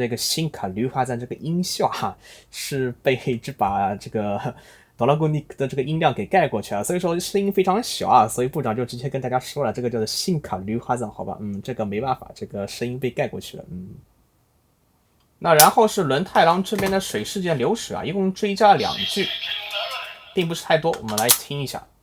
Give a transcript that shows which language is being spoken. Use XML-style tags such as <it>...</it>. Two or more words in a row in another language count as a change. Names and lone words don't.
<zh>个新卡绿花赞这个音效是被这把这个ドラゴニック的这个音量给盖过去所以说声音非常小所以部长就直接跟大家说了，这个叫做新卡绿花赞，好吧？这个没办法，这个声音被盖过去了。那然后是轮太郎这边的水世界流矢一共追加了2句，并不是太多，我们来听一下。</zh>